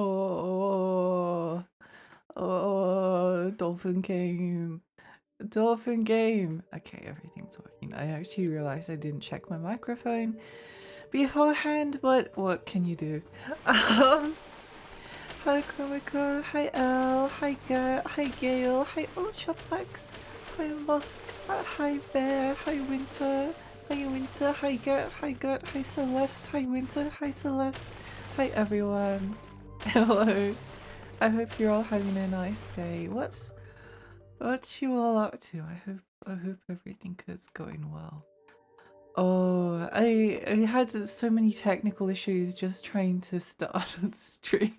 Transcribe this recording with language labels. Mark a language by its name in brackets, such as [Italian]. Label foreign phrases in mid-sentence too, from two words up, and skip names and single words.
[English] Dolphin game. Dolphin game. Okay, everything's working. I actually realized I didn't check my microphone beforehand, but what can you do? Hi Comico, hi Elle, hi Gert, hi Gale, hi Ultraplex, hi Musk, hi Bear, hi Winter. Hi Winter, hi Gert, hi Celeste, hi Winter, hi Celeste, hi everyone. Hello. I hope you're all having a nice day. What's you all up to? I hope everything is going well. Oh, I had so many technical issues just trying to start on stream.